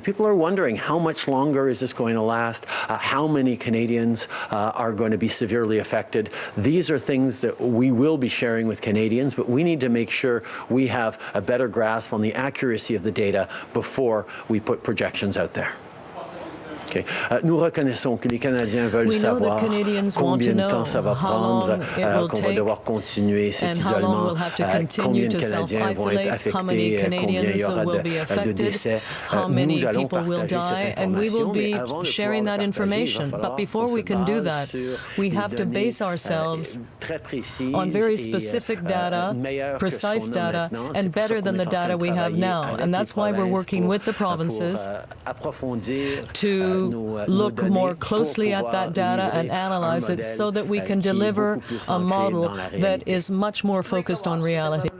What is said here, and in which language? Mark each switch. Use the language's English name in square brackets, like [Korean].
[English] People are wondering, how much longer is this going to last? How many Canadians are going to be severely affected? These are things that we will be sharing with Canadians, but we need to make sure we have a better grasp on the accuracy of the data before we put projections out there. Okay. [French] Nous reconnaissons que les Canadiens veulent savoir combien de temps ça va prendre, qu'on va devoir continuer cet isolement, combien de Canadiens vont être affectés, combien il y aura de décès. Nous allons partager cette [English] and we will be [French] information. [English] sharing that information. But before we can do that, we have to base ourselves on very specific data, precise data, and better than the data we have now. And that's why we're working with the provinces to look more closely at that data and analyze it so that we can deliver a model that is much more focused on reality.